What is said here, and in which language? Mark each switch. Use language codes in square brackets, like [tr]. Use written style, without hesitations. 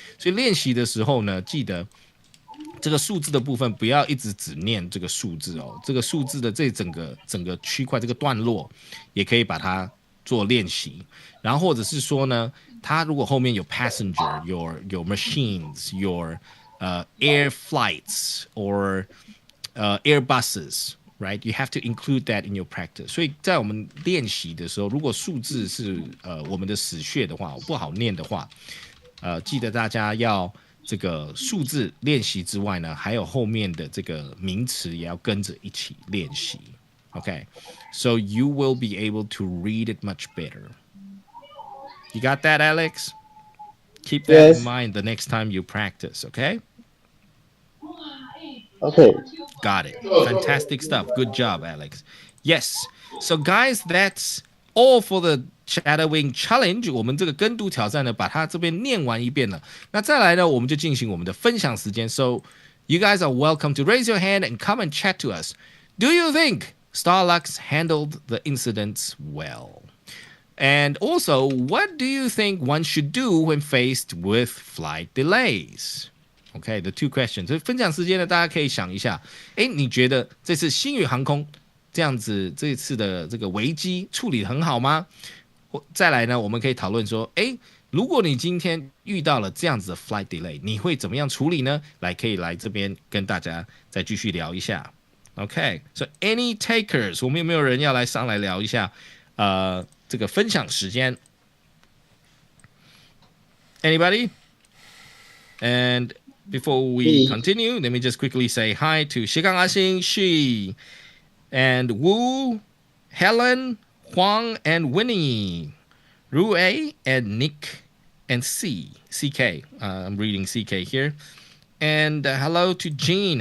[zh] 所以练习的时候呢，记得这个数字的部分不要一直只念这个数字哦，这个数字的这整个区块这个段落也可以把它做练习。然后或者是说呢，它如果后面有 [en] passenger, your machines, your air flights or air buses, right? You have to include that in your practice. [zh] 所以在我们练习的时候，如果数字是我们的死穴的话，不好念的话，记得大家要这个数字练习之外呢，还有后面的这个名词也要跟着一起练习。 [en] Okay, so you will be able to read it much better. You got that, Alex? Keep that in mind the next time you practice, okay? Okay. Got it. Fantastic stuff. Good job, Alex. Yes. So, guys, that's all for the shadowing challenge. [zh] 我们这个跟读挑战呢，把它这边念完一遍了。那再来呢，我们就进行我们的分享时间。 [en] So, you guys are welcome to raise your hand and come and chat to us. Do you think Starlux handled the incidents well? And also, what do you think one should do when faced with flight delays? Okay, the two questions. [zh] 所以分享时间呢，大家可以想一下，你觉得这次星宇航空这样子这一次的这个危机处理得很好吗？再来呢，我们可以讨论说，如果你今天遇到了这样子的 flight delay， 你会怎么样处理呢？可以来这边跟大家再继续聊一下。 [en] Okay, so any takers？ [zh] 我们有没有人要上来聊一下？这个分享时间 ？ [en] Anybody? And before we continue, let me just quickly say hi to 斜杠阿星 She and Wu, Helen, Huang, and Winnie, Rue and Nick and CK. I'm reading CK here. And hello to Jean.